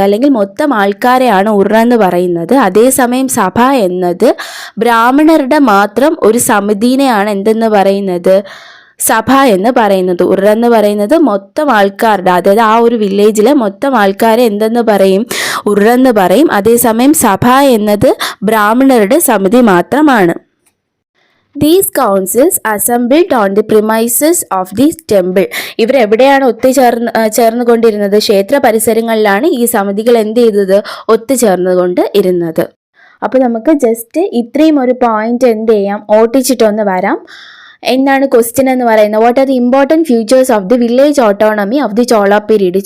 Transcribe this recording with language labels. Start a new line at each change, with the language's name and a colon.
Malayalam: അല്ലെങ്കിൽ മൊത്തം ആൾക്കാരെയാണ് ഉർ എന്ന് പറയുന്നത്. അതേസമയം സഭ എന്നത് ബ്രാഹ്മണരുടെ മാത്രം ഒരു സമിതിനെയാണ് എന്തെന്ന് പറയുന്നത്? സഭ എന്ന് പറയുന്നത്. ഉർ എന്ന് പറയുന്നത് മൊത്തം ആൾക്കാരുടെ, അതായത് ആ ഒരു വില്ലേജിലെ മൊത്തം ആൾക്കാരെ എന്തെന്ന് പറയും? ഉർ എന്ന് പറയും. അതേസമയം സഭ എന്നത് ബ്രാഹ്മണരുടെ സമിതി മാത്രമാണ്.
English: These councils assembled on the premises of the temple.
Malayalam: ഇവർ എവിടെയാണ് ചേർന്നുകൊണ്ടിരുന്നത്? ക്ഷേത്ര പരിസരങ്ങളിലാണ് ഈ സമിതികൾ എന്ത് ചെയ്തത്? ഒത്തുചേർന്നുകൊണ്ട് ഇരുന്നത്. അപ്പോൾ നമുക്ക് ജസ്റ്റ് ഇത്രയും ഒരു പോയിന്റ് എന്ത് ചെയ്യാം, ഓട്ടിച്ചിട്ടൊന്ന് വരാം. എന്താണ് ക്വസ്റ്റ്യൻ എന്ന് പറയുന്നത്?
English: What are the important features of the village autonomy of the Chola period?